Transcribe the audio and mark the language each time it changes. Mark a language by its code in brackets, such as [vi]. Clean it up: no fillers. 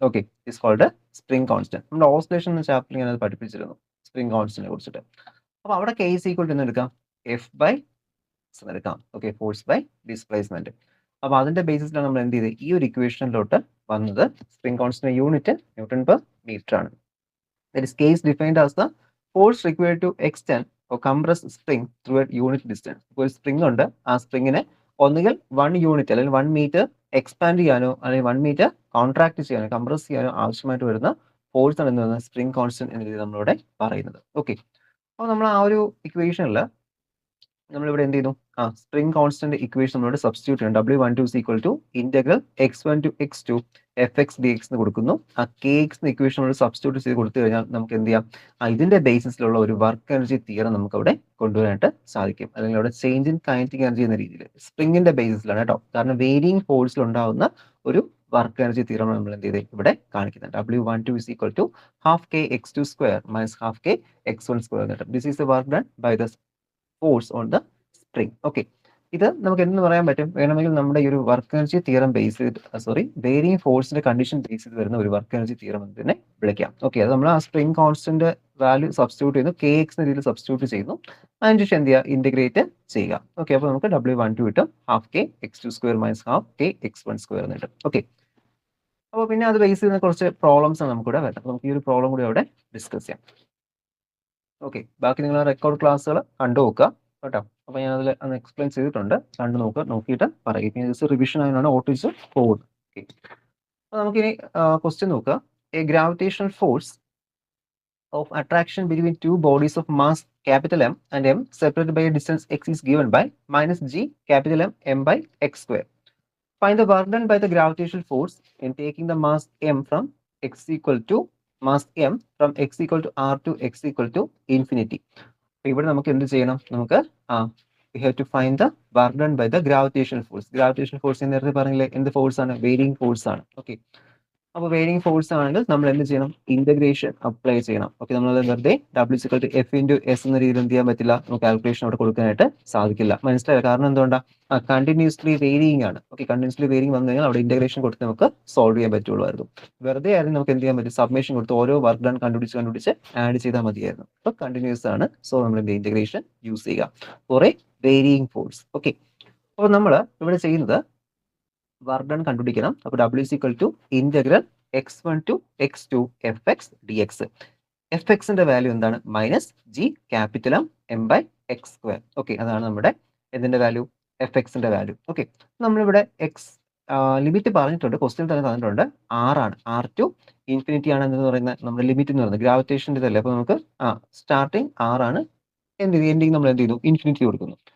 [ml] Okay, [en] Is called spring constant. [ml] നമ്മുടെ oscillation എന്ന ചാപ്റ്ററിൽ ഞാൻ അത് പഠിപ്പിച്ചിരുന്നു, സ്പ്രിംഗ് കോൺസ്റ്റന്റിനെ കുറിച്ചിട്ട്. അപ്പോൾ അവിടെ [en] K is equal to [ml] എന്ന് എടുക്കാം? എഫ് ബൈ എടുക്കാം. Okay, force by displacement. അപ്പൊ അതിന്റെ ബേസിസിലാണ് നമ്മൾ എന്ത് ചെയ്തത്? ഈ ഒരു ഇക്വേഷനിലോട്ട് വന്നത്. Spring constant unit newton per metre ആണ്. [en] That is K is defined as the force required to extend or compress spring through a unit distance. [ml] ഇപ്പോൾ സ്പ്രിംഗ് ഉണ്ട്, ആ സ്പ്രിങ്ങിനെ ഒന്നുകിൽ 1 യൂണിറ്റ് അല്ലെങ്കിൽ 1 മീറ്റർ എക്സ്പാൻഡ് ചെയ്യാനോ അല്ലെങ്കിൽ 1 മീറ്റർ കോൺട്രാക്ട് ചെയ്യാനോ കംപ്രസ് ചെയ്യാനോ ആവശ്യമായിട്ട് വരുന്ന ഫോഴ്സ് ആണ് എന്ന് പറയുന്നത് സ്പ്രിംഗ് കോൺസ്റ്റന്റ് എന്ന രീതിയിൽ നമ്മളിവിടെ പറയുന്നത്. ഓക്കെ, അപ്പോൾ നമ്മൾ ആ ഒരു ഇക്വേഷനിൽ നമ്മളിവിടെ എന്ത് ചെയ്യുന്നു? സ്പ്രിംഗ് കോൺസ്റ്റന്റ് ഇക്വേഷൻ നമ്മളോട് സബ്സ്റ്റിറ്റ്യൂട്ട് ചെയ്യണം. [en] W12 is equal to [ml] integral x1 to x2 fx dx എന്ന് കൊടുക്കുന്നു. ആ kx എന്ന ഇക്വേഷൻ നമ്മൾ സബ്സ്റ്റിറ്റ്യൂട്ട് ചെയ്ത് കൊടുത്തു കഴിഞ്ഞാൽ നമുക്ക് എന്ത് ചെയ്യാം? ഇതിന്റെ ബേസിസിലുള്ള ഒരു വർക്ക് എനർജി തിയറം നമുക്ക് അവിടെ കൊണ്ടുവരാനായിട്ട് സാധിക്കും. അല്ലെങ്കിൽ അവിടെ ചേഞ്ച് ഇൻ കൈനറ്റിക് എനർജി എന്ന രീതിയിൽ സ്പ്രിംഗിന്റെ ബേസിസിലാണ് കേട്ടോ. കാരണം വേരിയിങ് ഫോഴ്സിൽ ഉണ്ടാവുന്ന ഒരു വർക്ക് എനർജി തിയറം നമ്മൾ എന്ത് ചെയ്ത് ഇവിടെ കാണിക്കുന്നത്. [en] W12 is equal to half k x2 square minus half k x1 square. This is the work done by the force on the spring. [ml] Okay, ഇത് നമുക്ക് എന്തെന്ന് പറയാൻ പറ്റും? വേണമെങ്കിൽ നമ്മുടെ ഈ ഒരു വർക്ക് എനർജി തിയറം ബേസ് ചെയ്ത് വേരിയിങ് ഫോഴ്സിന്റെ കണ്ടീഷൻ ബേസ് ചെയ്ത് വരുന്ന ഒരു വർക്ക് എനർജി തിയറം എന്ന് തന്നെ വിളിക്കാം. ഓക്കെ, അത് നമ്മൾ ആ സ്പ്രിംഗ് കോൺസ്റ്റന്റ് വാല്യൂ സബ്സ്റ്റിറ്റ്യൂട്ട് ചെയ്യുന്നു, കെ എക്സ് എന്ന രീതിയിൽ സബ്സ്റ്റിറ്റ്യൂട്ട് ചെയ്യുന്നു. അതിനുശേഷം എന്ത് ചെയ്യുക? ഇന്റഗ്രേറ്റ് ചെയ്യുക. ഓക്കെ, അപ്പോൾ നമുക്ക് W12 കിട്ടും half K x2 square minus half K x1 square എന്ന് കിട്ടും. ഓക്കെ, അപ്പോൾ പിന്നെ അത് ബേസ് ചെയ്യുന്ന കുറച്ച് പ്രോബ്ലംസ് ആണ് നമുക്കിവിടെ വരുന്നത്. നമുക്ക് ഈ ഒരു പ്രോബ്ലം കൂടി അവിടെ ഡിസ്കസ് ചെയ്യാം. ഓക്കെ, ബാക്കി നിങ്ങൾ റെക്കോർഡ് ക്ലാസ്സുകൾ കണ്ടു നോക്കുക കേട്ടോ. അപ്പോൾ ഞാൻ അതിൽ ഒന്ന് എക്സ്പ്ലെയിൻ ചെയ്തിട്ടുണ്ട്, കണ്ടു നോക്കുക, നോക്കിയിട്ട് പറയുക. ജസ്റ്റ് റിവിഷൻ ആയതാണ് ഓട്ടിച്ച് പോകുന്നത്. ഓക്കെ, അപ്പോൾ നമുക്കിനി ക്വസ്റ്റ്യൻ നോക്കുക. [en] A gravitational force of attraction between two bodies of mass capital M and M separated by a distance x is given by minus g capital M by x square. Find the work done by the gravitational force in taking the mass m from x equal to mass m from x equal to r to x equal to infinity. [ml] അപ്പോൾ ഇവിടെ നമുക്ക് എന്ത് ചെയ്യണം? നമുക്ക് [en] we have to find the work done by the gravitational force. [ml] Gravitational force നേരത്തെ പറഞ്ഞില്ലേ എന്ത് force ആണ്? വേരിയിങ് ഫോഴ്സ് ആണ്. ഓക്കെ, അപ്പോൾ വേരിയിങ് ഫോഴ്സ് ആണെങ്കിൽ നമ്മൾ എന്ത് ചെയ്യണം? ഇന്റഗ്രേഷൻ അപ്ലൈ ചെയ്യണം. ഓക്കെ, നമ്മൾ വെറുതെ W = F × S എന്ന രീതിയിൽ എന്ത് ചെയ്യാൻ പറ്റില്ല? നമുക്ക് കാൽക്കുലേഷൻ അവിടെ കൊടുക്കാനായിട്ട് സാധിക്കില്ല. മനസ്സിലായോ? കാരണം എന്തുകൊണ്ടാണ്? കണ്ടിന്യൂസ്ലി വേരിയിങ് ആണ്. ഓക്കെ, കണ്ടിന്യൂസ്ലി വേരിയിങ് വന്നു കഴിഞ്ഞാൽ അവിടെ ഇന്റഗ്രേഷൻ കൊടുത്ത് നമുക്ക് സോൾവ് ചെയ്യാൻ പറ്റുള്ളൂ. വെറുതെ ആയിരുന്നു നമുക്ക് എന്ത് ചെയ്യാൻ പറ്റും? സബ്മിഷൻ കൊടുത്ത് ഓരോ വർക്ക് ഡൺ കണ്ടുപിടിച്ച് ആഡ് ചെയ്താൽ മതിയായിരുന്നു. അപ്പോൾ കണ്ടിന്യൂസ് ആണ്. സോ നമ്മൾ ഇന്റഗ്രേഷൻ യൂസ് ചെയ്യുക four A varying force. Okay, അപ്പോൾ നമ്മൾ ഇവിടെ ചെയ്യുന്നത് വർക്ക് ഡൺ കണ്ടുപിടിക്കണം. അപ്പോൾ W = integral x1 to x2 fx dx. fxന്റെ value എന്താണ്? -G(M/x²). ഓക്കെ, അതാണ് നമ്മുടെ ഇതിന്റെ വാല്യൂ, fxന്റെ വാല്യൂ. ഓക്കെ, നമ്മളിവിടെ എക്സ് ലിമിറ്റ് പറഞ്ഞിട്ടുണ്ട്, ക്വസ്റ്റ്യൻ തന്നെ തന്നിട്ടുണ്ട്. ആണ്, R to ഇൻഫിനിറ്റി ആണ് എന്ന് പറയുന്നത് നമ്മുടെ ലിമിറ്റ് എന്ന് പറയുന്നത്. ഗ്രാവിറ്റേഷൻ്റെ ഇതല്ലേ, അപ്പോൾ നമുക്ക് സ്റ്റാർട്ടിങ് ആണ്, എൻഡിങ് നമ്മൾ എന്ത് ചെയ്തു? ഇൻഫിനിറ്റി കൊടുക്കുന്നു.